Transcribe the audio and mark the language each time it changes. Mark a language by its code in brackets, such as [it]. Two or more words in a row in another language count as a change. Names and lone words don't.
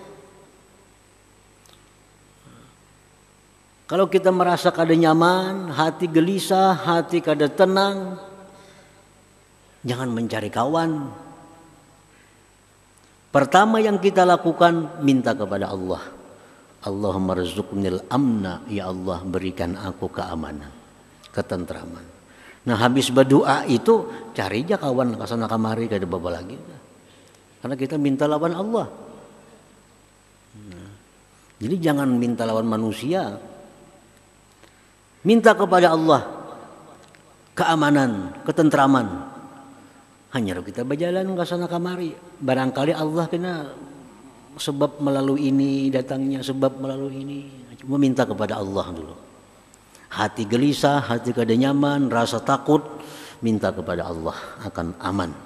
[id] Kalau kita merasa kada nyaman, hati gelisah, hati kada tenang, jangan mencari kawan. Pertama yang kita lakukan, minta kepada Allah. [ar] اللهم ارزقني الأمن, [id] ya Allah berikan aku keamanan, ketentraman. Nah habis berdoa itu cari aja kawan kesana kamari kada apa lagi. Karena kita minta lawan Allah. Jadi jangan minta lawan manusia. Minta kepada Allah keamanan, ketentraman. Hanya kita berjalan ke sana kamari. Barangkali Allah kena sebab melalui ini datangnya, sebab melalui ini. Cuma minta kepada Allah dulu. Hati gelisah, hati kada nyaman, rasa takut, minta kepada Allah akan aman.